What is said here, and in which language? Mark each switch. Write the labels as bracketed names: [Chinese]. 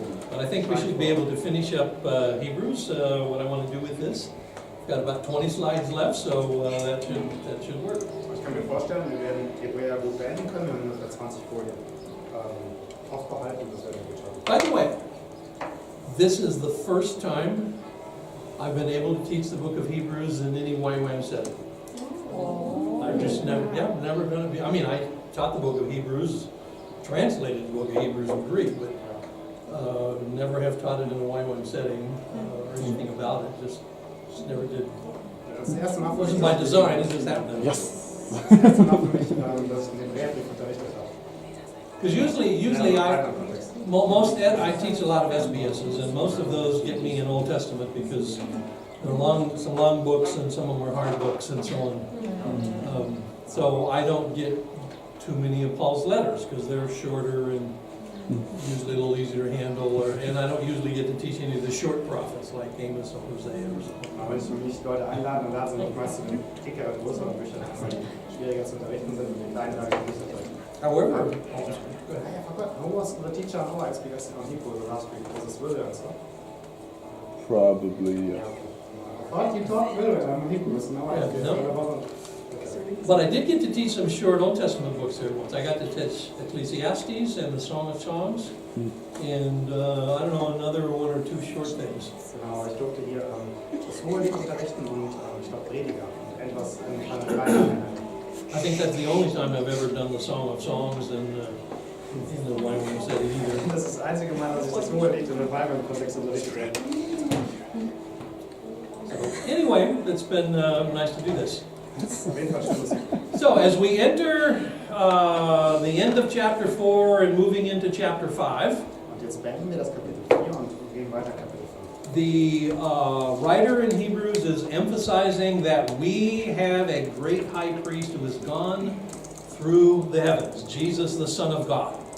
[English] But I think we should be able to finish up Hebrews. What I want to do with this, we've got about 20 slides left, so that should work. [German] Ich kann mir vorstellen, wir werden Hebräer gut beenden können, wenn wir ungefähr 20 Folien aufbehalten und das werden wir gut schaffen. [English] By the way, this is the first time I've been able to teach the book of Hebrews in any YWAM setting. I've just never done it. I mean, I taught the book of Hebrews, translated the book of Hebrews in Greek, but never have taught it in a YWAM setting or anything about it. Just never did. [German] Das erste Mal [English] It wasn't by design, it just happened. Yes. [German] Das erste Mal für mich, dass ich den Hebräerbrief unterrichtet habe. [English] Because usually I teach a lot of SBSs, and most of those get me in Old Testament because they're some long books and some of them are hard books and so on. So I don't get too many of Paul's letters because they're shorter and usually a little easier to handle, and I don't usually get to teach any of the short prophets like Amos or Hosea or something. [German] Aber wenn ich mich Leute einladen und lade, sind ich meist in dickere, größere Bücher, weil die schwieriger zu unterrichten sind und die kleinen Teile nicht so unterrichten. [English] However, I forgot, who was the teacher on our experience on Hebrew last week? Was it Williams? Probably, yeah. I thought you taught Williams on Hebrew, so now I no. But I did get to teach some short Old Testament books here once. I got to teach Ecclesiastes and the Song of Songs, and I don't know, another one or two short things. [German] Genau, ich durfte hier das Hohelied unterrichten und ich glaube Prediger und etwas in einer kleinen. [English] I think that's the only time I've ever done the Song of Songs in the YWAM setting either. [German] Das ist das einzige Mal, dass ich das Hohelied in einem Kontext unterrichtet habe. [English] So, anyway, it's been nice to do this. [German] Auf jeden Fall schön. [English] So, as we enter the end of chapter 4 and moving into chapter 5, [German] Und jetzt beenden wir das Kapitel 4 und gehen weiter Kapitel 5. [English] the writer in Hebrews is emphasizing that we have a great high priest who has gone through the heavens, Jesus, the Son of God.